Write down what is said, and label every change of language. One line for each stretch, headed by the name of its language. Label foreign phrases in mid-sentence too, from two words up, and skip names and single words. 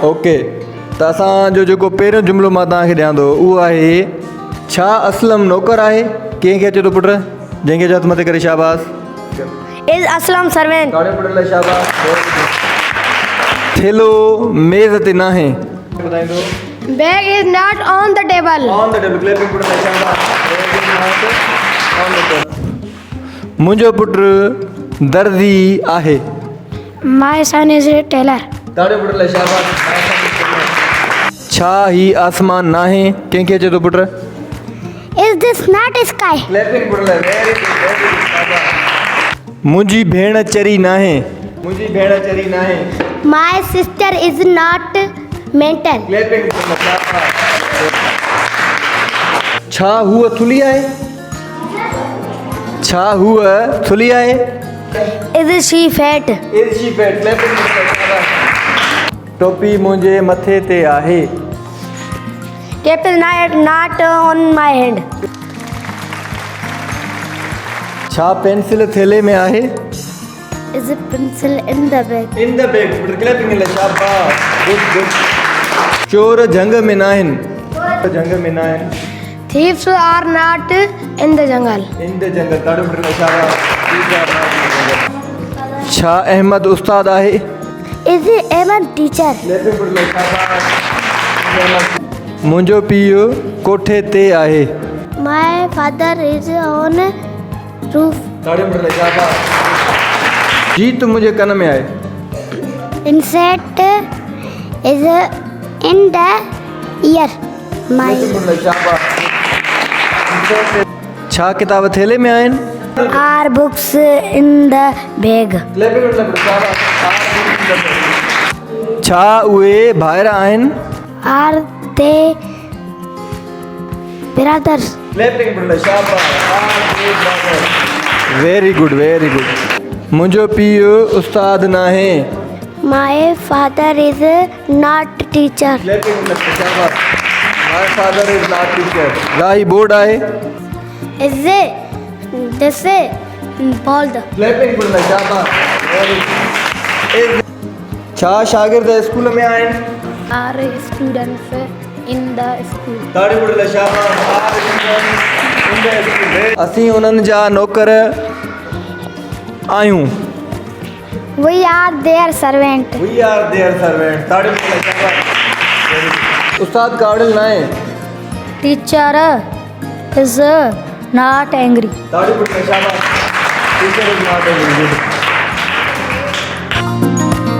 Sindhi: ओके, त असांजो जेको पहिरियों जुमिलो मां तव्हांखे ॾियां थो उहो आहे, छा असलम नौकर आहे? कंहिंखे अचे थो पुट? जंहिंखे हथ मथे करे शाबाश।
English: Is Aslam servant?
Sindhi: थेलो मेज़ ते न आहे।
English: Bag is not on the table.
Sindhi: मुंहिंजो पुटु दर्जी आहे।
English: My son is a tailor.
Sindhi: छा ही आसमान न आहे? कंहिंखे अचे थो पुट?
English: Is this not a sky?
Sindhi: मुंहिंजी भेण चरी न आहे।
English: My sister is not mental.
Sindhi: छा हूअ थुली आहे?
English: Is she fat?
Sindhi: टोपी मुंहिंजे मथे ते आहे।
English: Cap is not on my head.
Sindhi: छा पेंसिल थेले में आहे?
English: Is a pencil in the bag?
Sindhi: चोर जंग में न आहिनि।
English: Thieves are not in the jungle.
Sindhi: छा अहमद उस्ताद आहे?
English: Is Ahmed teacher?
Sindhi: मुंहिंजो पीउ कोठे ते आहे।
English: My father is on roof.
Sindhi: जीत मुंहिंजे कन में आहे।
English: Insect is in the ear. My
Sindhi: छा किताब थेले में आहिनि?
English: are books in the bag.
Sindhi: छा उहे भाइर आहिनि?
English: Are they brothers? Very good.
Sindhi: मुंहिंजो पीउ उस्ताद न आहे।
English: My father is not teacher.
Sindhi: राही बोर्ड आहे।
English: Is this bald?
Sindhi: छा शागिर्द स्कूल में आहिनि?
English: Are students in the school?
Sindhi: असीं उन्हनि जा नौकर आहियूं।
English: We are their servant.
Sindhi: उस्ताद कावड़ियल न आहे।
English: Teacher is not angry. Teacher is not